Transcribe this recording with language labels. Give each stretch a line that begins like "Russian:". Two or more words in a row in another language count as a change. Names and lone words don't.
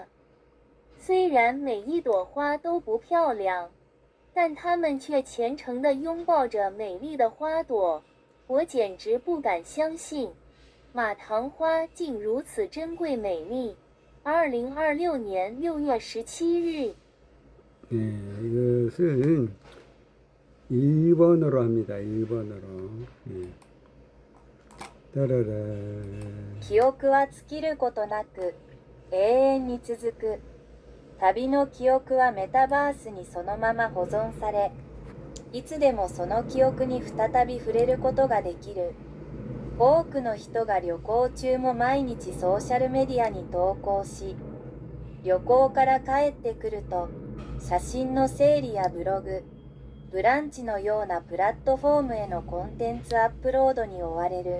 Chinese: 虽然每一朵花都不漂亮，但它们却虔诚地拥抱着美丽的花朵。我简直不敢相信，马唐花竟如此珍贵美丽。2026年6月17日。
Korean: 네, 이것은 일본어로 합니다. 일본어로. 네. 따라라.
Japanese: 記憶は尽きることなく永遠に続く。旅の記憶はメタバースにそのまま保存され、いつでもその記憶に再び触れることができる。多くの人が旅行中も毎日ソーシャルメディアに投稿し、旅行から帰ってくると写真の整理やブログ、ブランチのようなプラットフォームへのコンテンツアップロードに追われる。